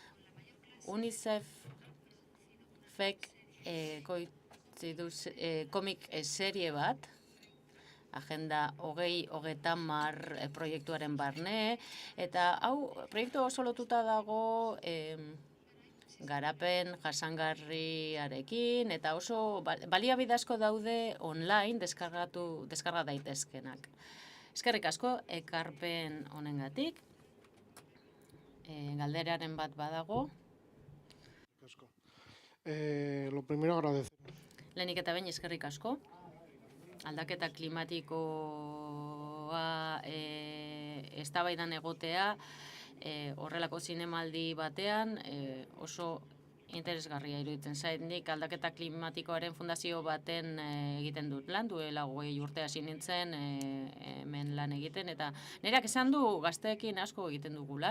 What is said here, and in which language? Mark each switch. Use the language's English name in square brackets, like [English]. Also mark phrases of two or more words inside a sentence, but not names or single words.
[Basque] UNICEF-ek komik serie bat, Agenda 2030 proiektuaren barne, eta hau proiektu oso lotuta dago garapen jasangarriarekin, eta oso baliabide asko daude online deskarga daitezkenak. Eskerrik asko ekarpen honengatik. Galderaren bat badago. [Spanish] Lo primero agradecer. [Basque] Lehenik eta behin eskerrik asko. Aldaketa klimatikoa eztabaidan egotea horrelako zinemaldi batean oso interesgarria iruditzen zait. Nik aldaketa klimatikoaren fundazio baten egiten dut lan, duela 20 urte hasi nintzen hemen lan egiten, eta nireak esan du gazteekin asko egiten dugu lan.